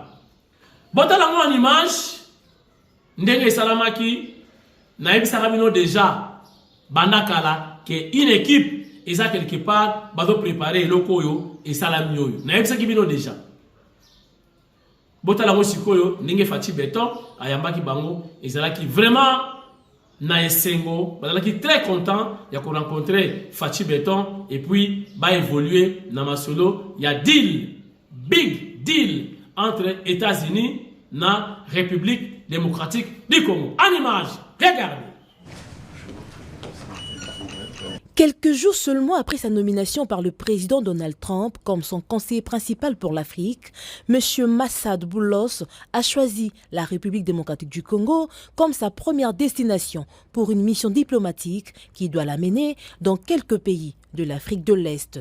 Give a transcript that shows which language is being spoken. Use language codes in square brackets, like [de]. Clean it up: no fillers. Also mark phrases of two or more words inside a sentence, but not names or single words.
[ln] Botala mo [fr] en image [ln] ndenge salamaki na ibisa bino déjà bandakala [fr] que une équipe [ln] eza [fr] quelque part [ln] bazo préparer lokoyo et salami yoyo. Na ibisa bino déjà. Botala mo sikoyo ndenge Fachi Beton ayambaki bango ezalaki vraiment na esengo bazalaki [fr] très content [ln] ya ko rencontrer Fachi Beton [fr] et puis [ln] ba évoluer na masolo ya deal, [en] big deal [ln] entre États-Unis na République démocratique du Congo. [fr] En image, regardez. Quelques jours seulement après sa nomination par le président Donald Trump comme son conseiller principal pour l'Afrique, M. Massad Boulos a choisi la République démocratique du Congo comme sa première destination pour une mission diplomatique qui doit l'amener dans quelques pays de l'Afrique de l'Est.